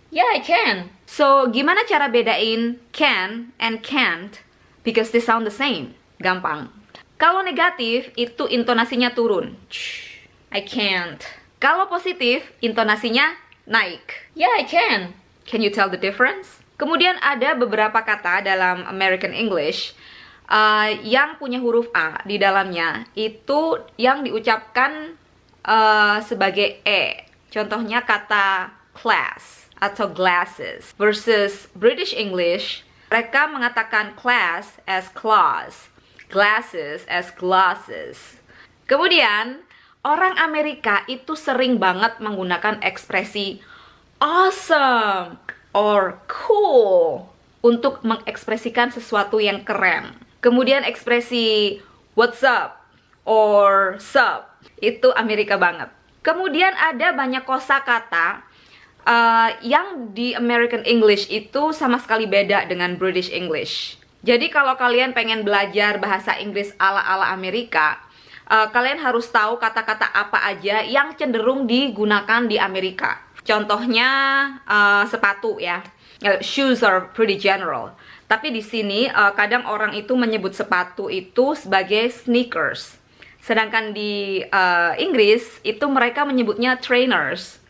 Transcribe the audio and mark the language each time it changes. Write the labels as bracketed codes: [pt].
[en] Yeah, I can. So, [id] gimana cara bedain [en] can and can't? Because they sound the same. [id] Gampang. Kalau negatif, itu intonasinya turun. [en] I can't. [id] Kalau positif, intonasinya naik. [en] Yeah, I can. Can you tell the difference? [id] Kemudian ada beberapa kata dalam American English yang punya huruf A di dalamnya, itu yang diucapkan sebagai E. Contohnya kata class atau glasses. [en] Versus British English, mereka mengatakan class as claws, glasses as glasses. [id] Kemudian, orang Amerika itu sering banget menggunakan ekspresi [en] awesome or cool [id] untuk mengekspresikan sesuatu yang keren. Kemudian ekspresi [en] what's up or sup, [id] itu Amerika banget. Kemudian ada banyak kosakata yang di American English itu sama sekali beda dengan British English. Jadi kalau kalian pengen belajar bahasa Inggris ala-ala Amerika, kalian harus tahu kata-kata apa aja yang cenderung digunakan di Amerika. Contohnya sepatu ya. [en] Shoes are pretty general. [id] Tapi di sini kadang orang itu menyebut sepatu itu sebagai sneakers. Sedangkan di Inggris itu mereka menyebutnya trainers.